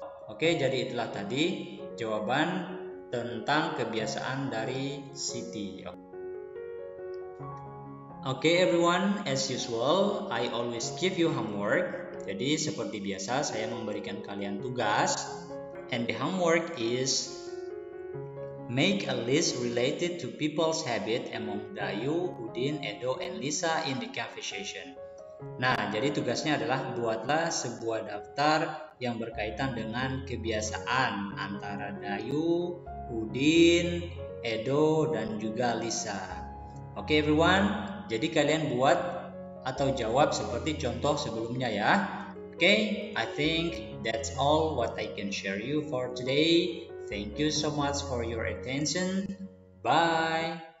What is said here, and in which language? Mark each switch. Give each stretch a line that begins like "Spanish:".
Indonesian: Oke, jadi itulah tadi jawaban tentang kebiasaan dari Siti.
English: Oke, everyone, as usual, I always give you homework.
Indonesian: Jadi seperti biasa saya memberikan kalian tugas,
English: and the homework is make a list related to people's habit among Dayu, Udin, Edo, and Lisa in the conversation.
Indonesian: Nah, jadi tugasnya adalah buatlah sebuah daftar yang berkaitan dengan kebiasaan antara Dayu, Udin, Edo, dan juga Lisa. Oke, everyone, jadi kalian buat atau jawab seperti contoh sebelumnya ya.
English: Oke, I think that's all what I can share you for today. Thank you so much for your attention. Bye.